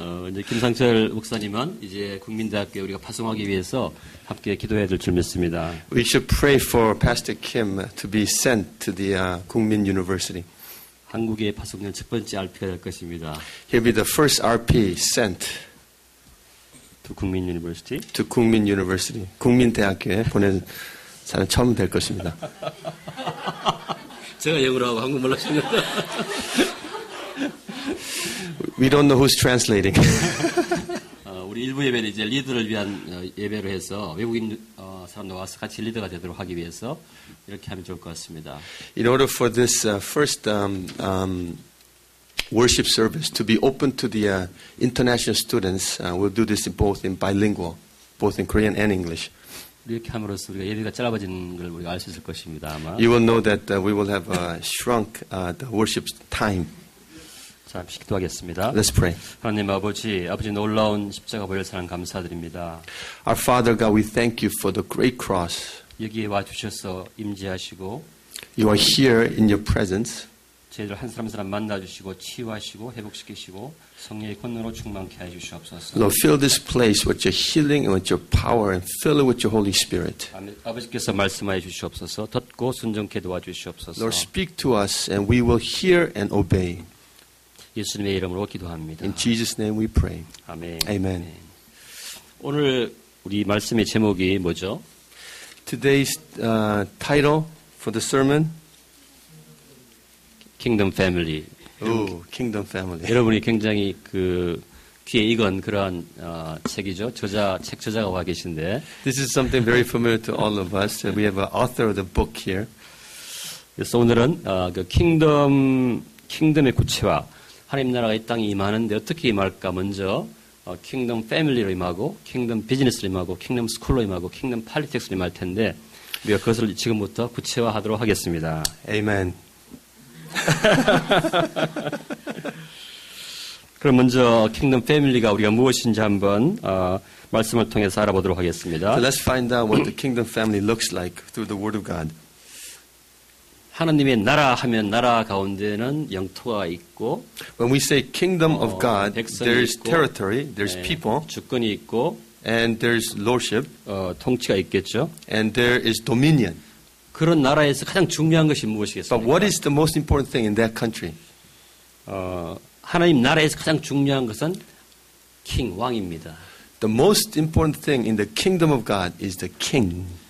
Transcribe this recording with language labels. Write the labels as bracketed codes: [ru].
[ko] 이제 김상철 목사님은 이제 국민대학교에 우리가 파송하기 위해서 함께 기도해야 될 줄 믿습니다. [en] We should pray for Pastor Kim to be sent to the Kookmin University. [ko] 한국의 파송된 첫 번째 RP가 될 것입니다. [en] He'll be the first RP sent to Kookmin University. to Kookmin University. [ko] 국민대학교에 보낸 사람 처음 될 것입니다. 제가 영어로 하고 한국말로 하십니다. [en] We don't know who's translating. [ko] 우리 일부 예배는 이제 리더를 위한 예배로 해서 외국인 사람들 와서 같이 리더가 되도록 하기 위해서 이렇게 하면 좋을 것 같습니다. [en] In order for this first worship service to be open to the international students, we'll do this both in bilingual, both in Korean and English. [ko] 이렇게 함으로써 우리가 예배가 짧아지는 걸 우리가 알 수 있을 것입니다. 아마. [en] You will know that we will have shrunk the worship time. [ko] 잠시 기도하겠습니다. [en] Let's pray. [ko] 하나님 아버지 놀라운 십자가 보혈 사랑 감사드립니다. [en] Our Father God, we thank you for the great cross. [ko] 여기에 와주셔서 임재하시고 [en] You are here in your presence. [ko] 저희들 한 사람 한 사람 만나주시고 치유하시고 회복시키시고 성령의 권능으로 충만케 해주시옵소서. [en] Lord, fill this place with your healing and with your power and fill it with your Holy Spirit. [ko] 아버지께서 말씀하여 주시옵소서. 듣고 순종케 도와주시옵소서. [en] Lord, speak to us and we will hear and obey. [ko] 예수님의 이름으로 기도합니다. [en] In Jesus' name we pray. [ko] 아멘. [en] Amen. [ko] 오늘 우리 말씀의 제목이 뭐죠? [en] Today's title for the sermon? Kingdom Family. Oh, Kingdom Family. [ko] 여러분이 굉장히 그 귀에 익은 그러한 책이죠. 책 저자가 와 계신데. [en] This is something very familiar to all of us. We have an author of the book here. [ko] 그래서 오늘은 그 킹덤의 구체화, 하나님 나라가 이 땅에 임하는데 어떻게 임할까? 먼저 킹덤 패밀리로 임하고, 킹덤 비즈니스로 임하고, 킹덤 스쿨로 임하고, 킹덤 팔리틱스로 임할 텐데 우리가 그것을 지금부터 구체화하도록 하겠습니다. [en] Amen. [ko] 그럼 먼저 킹덤 패밀리가 우리가 무엇인지 한번 말씀을 통해서 알아보도록 하겠습니다. [en] So let's find out what the kingdom family looks like through the Word of God. [ko] 하나님의 나라 하면 나라 가운데는 영토가 있고, [en] When we say kingdom of God, [ko] 백성이 [en] there's [ko] 있고, [en] territory, there's people, [ko] 주권이 있고, [en] and there's lordship, [ko] 통치가 있겠죠. [en] and there is dominion. [ko] 그런 나라에서 가장 중요한 것이 [en] But [ko] 무엇이겠습니까? [en] what is the most important thing in that country? [ko] 하나님 나라에서 가장 중요한 것은 king, 왕입니다. [en] The most important thing in the kingdom of God is the king.